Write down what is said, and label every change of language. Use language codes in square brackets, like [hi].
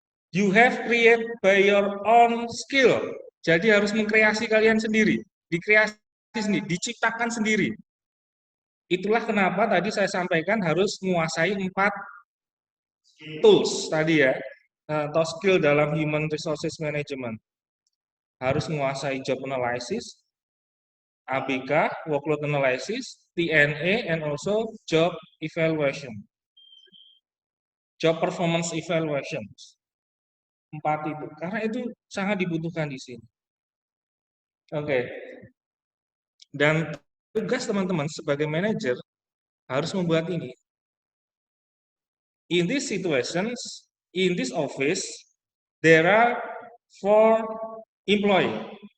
[en] You have create by your own skill. [id] Jadi harus mengkreasi kalian sendiri, dikreasi sendiri, diciptakan sendiri. Itulah kenapa tadi saya sampaikan harus menguasai 4 tools tadi ya, atau skill dalam human resources management. Harus menguasai job analysis, ABK, workload analysis, TNA, [en] and also job evaluation. job performance evaluation. [id] 4 itu, karena itu sangat dibutuhkan di sini. Oke. Dan tugas teman-teman sebagai manajer harus membuat ini. [en] In these situations, in this office, there are 4 employee.